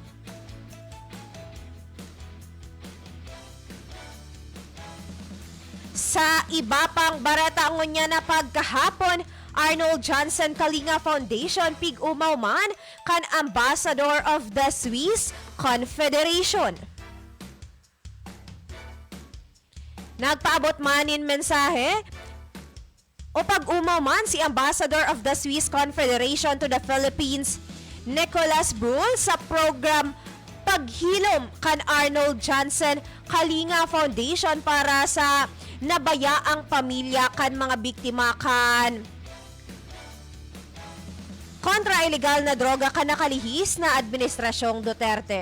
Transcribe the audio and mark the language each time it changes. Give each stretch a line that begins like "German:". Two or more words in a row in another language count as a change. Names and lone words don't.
Bikol: Sa iba pang barata ngunya na pagkahapon, Arnold Johnson Kalinga Foundation pig-umaw man kan
English: Ambassador of the Swiss Confederation.
Bikol: Nagpaabot man in mensahe o pag-umaw man si
English: Ambassador of the Swiss Confederation to the Philippines,
Bikol: Nicholas Brule, sa program Paghilom kan Arnold Johnson Kalinga Foundation para sa nabayaang pamilya kan mga biktima kan kontra ilegal na droga kan nakalihis na Administrasyong Duterte.